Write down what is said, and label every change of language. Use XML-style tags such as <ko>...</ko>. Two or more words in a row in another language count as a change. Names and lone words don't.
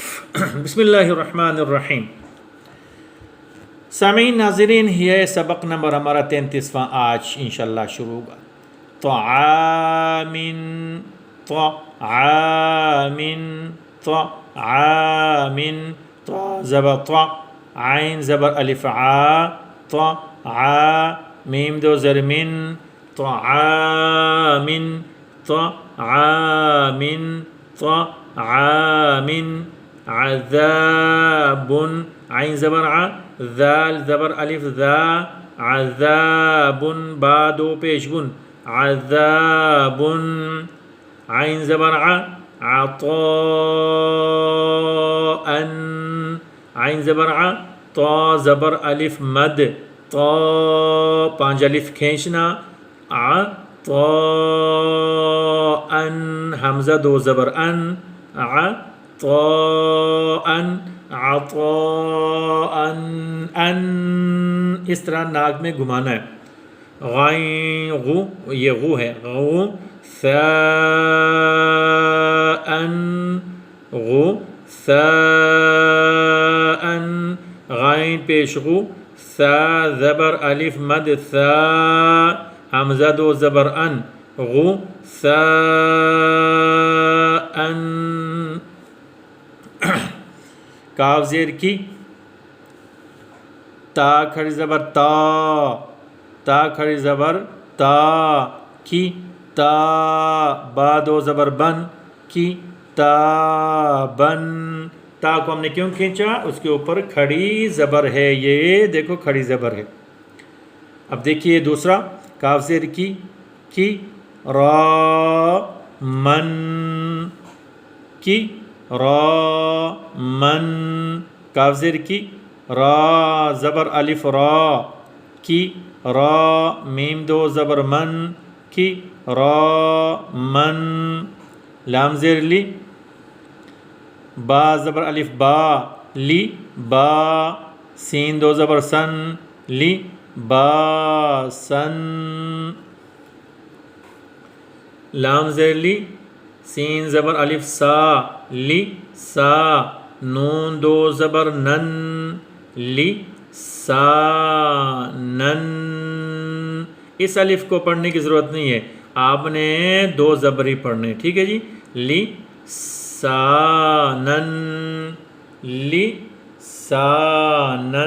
<ur>بسم اللہ الرحمن الرحیم۔ سامعین ناظرین، یہ سبق نمبر ہمارا 33واں آج انشاءاللہ شروع ہوگا۔ طعام طعام طا زبر طع، عین زبر الف عا، طع میم دو زر من، طعام طعام طعام عذاب، عین زبر ع، ذال زبر الف ذا، عذاب با دو پیش گن، عذاب عین زبر ع، عطاء عین زبر ع، طا زبر الف مد، طا پانچ الف کھینچنا، عطاء حمزہ دو زبر ان، عطاء عطاء ان، اس طرح ناک میں گھمانا ہے۔ غین غو، یہ غو ہے، غو ثاء غو ثاء، غین پیش غو، ثا زبر الف مد ثا، حمزہ دو زبر ان، غو ثاء ان، کاف زیر کی، تا کھڑی زبر تا، تا کھڑی زبر تا، کی تا، با دو زبر بن، کی تا بن، تا کو ہم نے کیوں کھینچا؟ اس کے اوپر کھڑی زبر ہے، یہ دیکھو کھڑی زبر ہے۔ اب دیکھیے دوسرا، کاف زیر کی را من، کی را من، کاف زیر کی، را زبر الف را، کی را میم دو زبر من، کی را من، لام زیر لی، با زبر الف با، لی با، سین دو زبر سن، لی با سن، لام زیر لی، سین زبر الف سا، لی سا، نون دو زبر نن، لی سا نن، اس الف کو پڑھنے کی ضرورت نہیں ہے، آپ نے دو زبر ہی پڑھنے، ٹھیک ہے جی، لی سا نن، لی سا نن۔</ur>